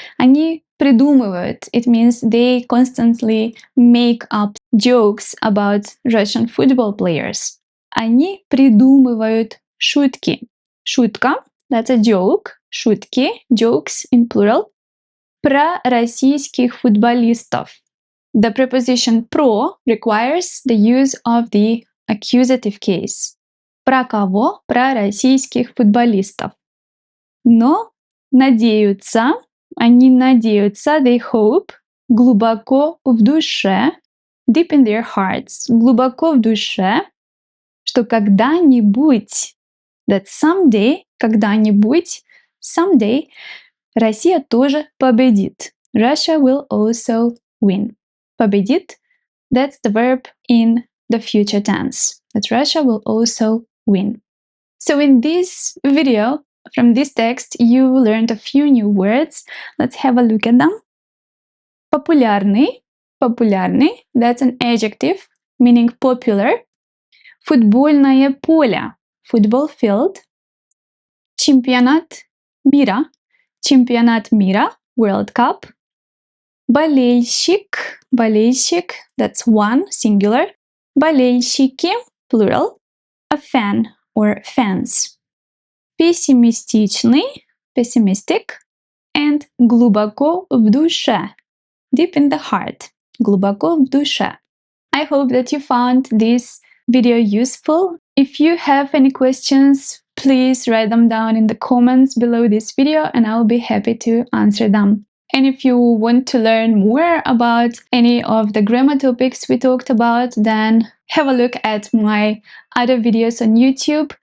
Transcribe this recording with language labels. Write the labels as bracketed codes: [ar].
[ru] Они придумывают. [en] It means they constantly make up jokes about Russian football players. [ru] Они придумывают шутки. [en] Шутка, that's a joke. Шутки, jokes in plural. [ru] Про российских футболистов. [en] The preposition про requires the use of the accusative case. [ru] Про кого? Про российских футболистов. Но надеются, они надеются, [en] they hope, [ru] глубоко в душе, [en] deep in their hearts, [ru] глубоко в душе, что когда-нибудь, [en] that someday, [ru] когда-нибудь, [en] someday, [ru] Россия тоже победит. [en] Russia will also win. Победит, that's the verb in the future tense. That Russia will also win. So in this video, from this text, you learned a few new words. Let's have a look at them. Популярный. Популярный, that's an adjective meaning popular. [ru] Футбольное поле. [en] Football field. [ru] Чемпионат мира. Чемпионат мира, [en] World Cup. Болельщик, болельщик, that's one, singular. [ru] Болельщики, plural. [en] A fan or fans. [ru] Пессимистичный, pessimistic. And глубоко в душе, [en] deep in the heart, [ru] глубоко в душе. [en] I hope that you found this video useful. If you have any questions, please write them down in the comments below this video and I'll be happy to answer them. And if you want to learn more about any of the grammar topics we talked about, then have a look at my other videos on YouTube.